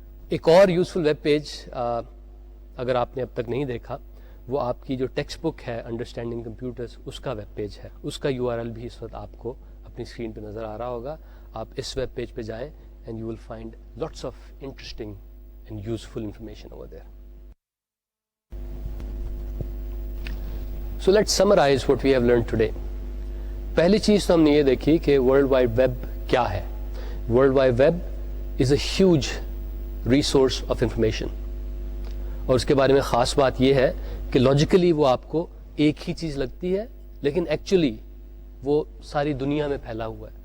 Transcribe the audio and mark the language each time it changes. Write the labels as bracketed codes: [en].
[ur] ایک اور useful web page اگر آپ نے اب تک نہیں دیکھا وہ آپ کی جو ٹیکسٹ بک ہے انڈرسٹینڈنگ کمپیوٹرز, اس کا ویب پیج ہے. اس کا URL بھی اس وقت آپ کو اپنی اسکرین پہ نظر آ رہا ہوگا. آپ اس ویب پیج پہ جائیں [en] And you will find lots of interesting and useful information over there. So let's summarize what we have learned today. [ur] پہلی چیز تو ہم نے یہ دیکھی کہ ورلڈ وائڈ ویب کیا ہے. World wide web [en] is a huge resource of information, [ur] اور اس کے بارے میں خاص بات یہ ہے کہ لاجیکلی وہ آپ کو ایک ہی چیز لگتی ہے, لیکن ایکچولی وہ ساری دنیا میں پھیلا ہوا ہے.